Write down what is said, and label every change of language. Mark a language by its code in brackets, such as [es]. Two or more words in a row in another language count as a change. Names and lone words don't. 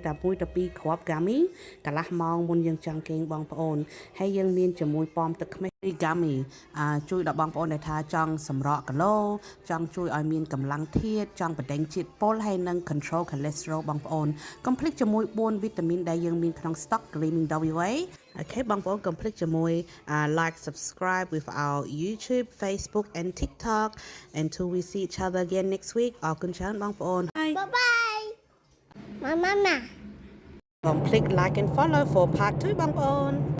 [km] ទៅ2គ្រាប់ Gummy កន្លះម៉ោងមុនយើងចង់គេងបងប្អូនហើយយើងមានជាមួយប៉មទឹកខ្មេះ Gummy ជួយដល់បងប្អូនដែល ថាចង់សម្រកគីឡូចង់ជួយឲ្យមានកម្លាំងធាតុចង់បណ្ដេញជាតិពុលហើយនិង [en] control cholesterol [km] បងប្អូនកុំភ្លេចជាមួយ4វីតាមីនដែលយើងមានក្នុង stock Gleaming WA អូខេបងប្អូនកុំភ្លេចជាមួយ [en] like subscribe with our YouTube Facebook and TikTok until we see each other again next week [km] អរគុណច្រើនបងប្អូន [en] Bye bye Mama [km] កុំភ្លេច [en] like and follow for part 2 [km] បងប្អូន